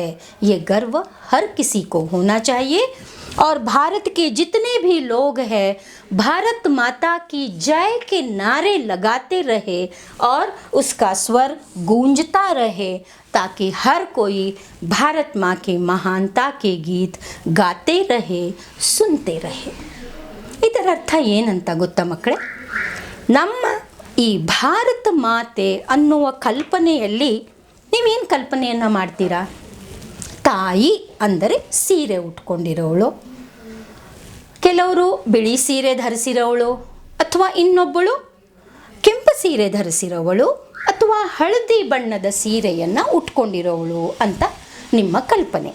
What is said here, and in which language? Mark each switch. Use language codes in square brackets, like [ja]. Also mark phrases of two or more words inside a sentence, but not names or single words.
[hi] ये गर्व हर किसी को होना चाहिए। और भारत के जितने भी लोग हैं, भारत माता की जय के नारे लगाते रहे और उसका स्वर गूंजता रहे, ताकि हर कोई भारत माँ के महानता के गीत गाते रहे, सुनते रहे। [kn] ಇದರ ಅರ್ಥ ಏನಂತ ಗೊತ್ತಾ ಮಕ್ಕಳೇ? ನಮ್ಮ ಈ ಭಾರತ ಮಾತೆ ಅನ್ನುವ ಕಲ್ಪನೆಯಲ್ಲಿ ನೀವೇನು ಕಲ್ಪನೆಯನ್ನು ಮಾಡ್ತೀರಾ? ತಾಯಿ ಅಂದರೆ ಸೀರೆ ಉಟ್ಕೊಂಡಿರೋಳು, ಕೆಲವರು ಬಿಳಿ ಸೀರೆ ಧರಿಸಿರೋವಳು, ಅಥವಾ ಇನ್ನೊಬ್ಬಳು ಕೆಂಪು ಸೀರೆ ಧರಿಸಿರೋವಳು, ಅಥವಾ ಹಳದಿ ಬಣ್ಣದ ಸೀರೆಯನ್ನು ಉಟ್ಕೊಂಡಿರೋವಳು ಅಂತ ನಿಮ್ಮ ಕಲ್ಪನೆ.